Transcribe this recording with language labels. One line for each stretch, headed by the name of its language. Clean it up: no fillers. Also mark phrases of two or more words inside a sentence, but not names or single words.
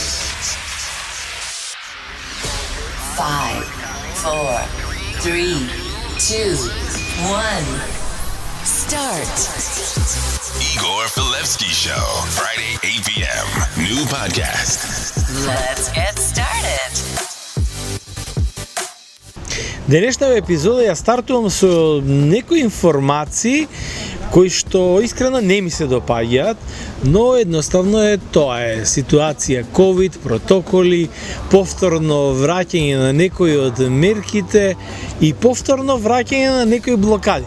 English: 5, 4, 3, 2, 1. Start. Igor Filevsky Show. Friday, 8 p.m. New podcast. Let's get started.
Macedonian: Денешната епизода ја стартувам со некои информации кои што искрено не ми се допаѓаат, но едноставно е тоа е ситуација ковид, протоколи, повторно враќање на некои од мерките и повторно враќање на некои блокади.